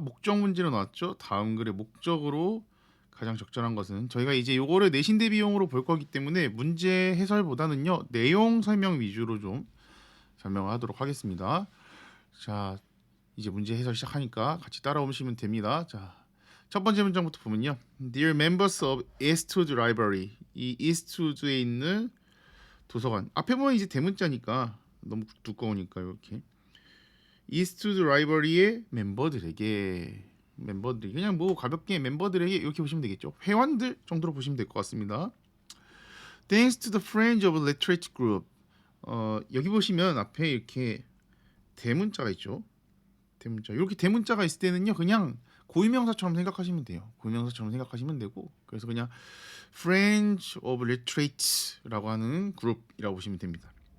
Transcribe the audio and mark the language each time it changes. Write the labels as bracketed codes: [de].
[ko] 목적 문제로 나왔죠. 다음 글의 목적으로 가장 적절한 것은, 저희가 이제 요거를 내신 대비용으로 볼 거기 때문에 문제 해설보다는요 내용 설명 위주로 좀 설명하도록 하겠습니다. 자, 이제 문제 해설 시작하니까 같이 따라오시면 됩니다. 자, 첫 번째 문장부터 보면요. [en] Dear members of Eastwood Library. [ko] 이 Eastwood에 있는 도서관. 앞에 보면 이제 대문자니까 너무 두꺼우니까 이렇게. Eastwood Library의 멤버들에게 그냥 뭐 가볍게 멤버들에게 이렇게 보시면 되겠죠. 회원들 정도로 보시면 될 것 같습니다. [en] Thanks to the Friends of Literature Group. [ko] 여기 보시면 앞에 이렇게 대문자가 있죠. 대문자. 이렇게 대문자가 있을 때는요, 그냥 고유명사처럼 생각하시면 돼요. 고유명사처럼 생각하시면 되고, 그래서 그냥 Friends of Literature라고 하는 그룹이라고 보시면 됩니다.